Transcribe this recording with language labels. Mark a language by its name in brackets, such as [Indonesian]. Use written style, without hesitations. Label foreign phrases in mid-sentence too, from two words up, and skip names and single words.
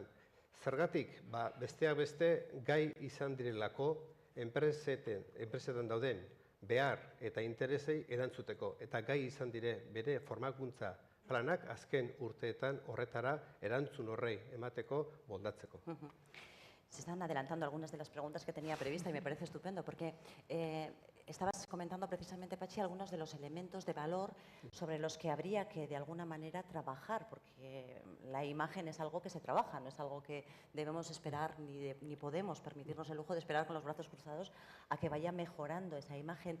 [Basque] Zergatik, besteak beste gai izan direlako enpresetan dauden behar eta interesei erantzuteko. Eta gai izan dire bere formakuntza planak azken urteetan horretara erantzun horrei emateko moldatzeko. [Spanish] Se están adelantando algunas de las preguntas que tenía prevista y me parece estupendo porque estabas comentando precisamente, Pachi, algunos de los elementos de valor sobre los que habría que de alguna manera trabajar, porque la imagen es algo que se trabaja, no es algo que debemos esperar ni podemos permitirnos el lujo de esperar con los brazos cruzados a que vaya mejorando esa imagen.